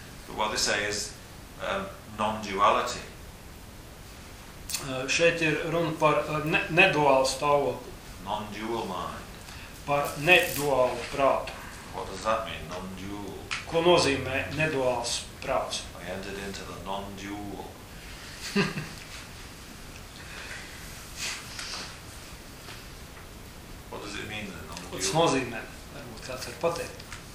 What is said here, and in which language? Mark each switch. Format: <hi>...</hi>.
<en>But what they say is non-duality.</en> <lv>Šeit ir runa par neduālu stāvokli.</lv> <en>Non-dual mind.</en> <lv>Par neduālu prātu.</lv> <en>What does that mean, non-dual?</en> <lv>Ko nozīmē neduāls prāts?</lv> <en>I entered into the non-dual. What does it mean, the non-dual?</en> <lv>Tas nozīmē, varbūt kāds var pateikt.</lv>